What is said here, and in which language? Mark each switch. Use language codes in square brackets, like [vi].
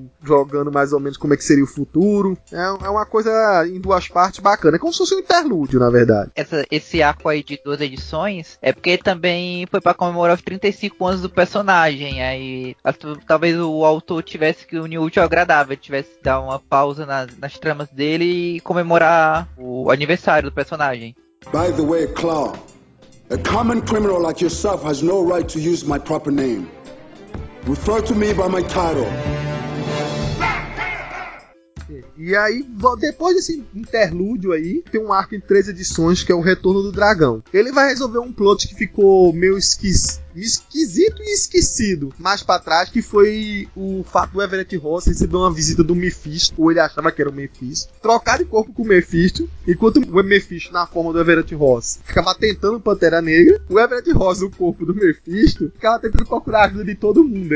[pt] Jogando mais ou menos como é que seria o futuro. É uma coisa em duas partes bacana. É como se fosse um interlúdio, na verdade. Esse arco aí de duas edições é porque também foi pra comemorar os 35 anos do personagem. Aí talvez o autor tivesse que unir o útil ao agradável. Tivesse que dar uma pausa nas tramas dele e comemorar o aniversário do personagem. [en] By the way, Claw, a common criminal like yourself has no right to use my proper name. Refer to me by my title. [pt] E aí, depois desse interlúdio aí, tem um arco em três edições, que é o Retorno do Dragão. Ele vai resolver um plot que ficou meio esquisito e esquecido mais pra trás, que foi o fato do Everett Ross receber uma visita do Mephisto, ou ele achava que era o Mephisto, trocar de corpo com o Mephisto, enquanto o Mephisto, na forma do Everett Ross, ficava tentando Pantera Negra, o Everett Ross, no corpo do Mephisto, ficava tentando procurar ajuda de todo mundo.